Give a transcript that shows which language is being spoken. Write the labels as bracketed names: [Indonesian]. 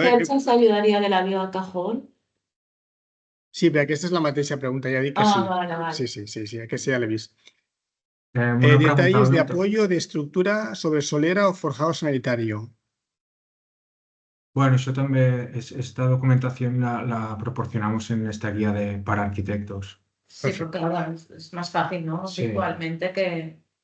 [Spanish] cercha se ayudaría de la vía al cajón? [Catalan] Sí, però aquesta és la mateixa pregunta, ja dic que sí. [Spanish] Vale. [Catalan] Sí, aquesta ja l'he vist. [Spanish] Una pregunta, Detalles de Alberto. apoyo de estructura sobre solera o forjado sanitario. Bueno, eso también, esta documentación la proporcionamos en esta guía para arquitectos. Sí, porque bueno, es más fácil, ¿no? Sí. Visualmente que...